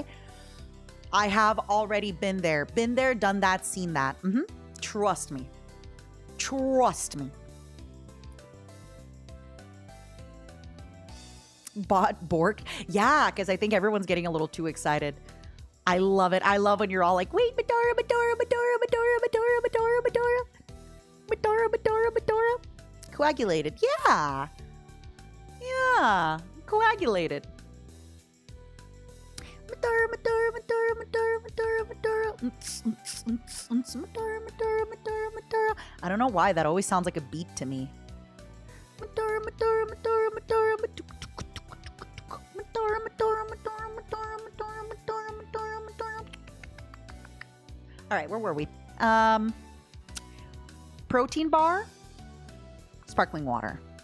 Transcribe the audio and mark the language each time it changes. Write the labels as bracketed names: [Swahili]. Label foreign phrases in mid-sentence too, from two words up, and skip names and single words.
[English] I have already been there, done that, seen that. Trust me. Trust me. Bought Bork? Yeah, because I think everyone's getting a little too excited. I love it. I love when you're all like, wait, Matara, Matara, Matara, Matara, Matara, Matara, Matara, Matara, Matara, Matara. Coagulated. Yeah. Yeah. Coagulated. Matara, Matara, Matara, Matara, Matara, Matara. Matara, Matara, Matara, Matara. I don't know why. That always sounds like a beat to me. Matara, Matara, Matara, Matara, Matara. All right, where were we? Protein bar, sparkling water.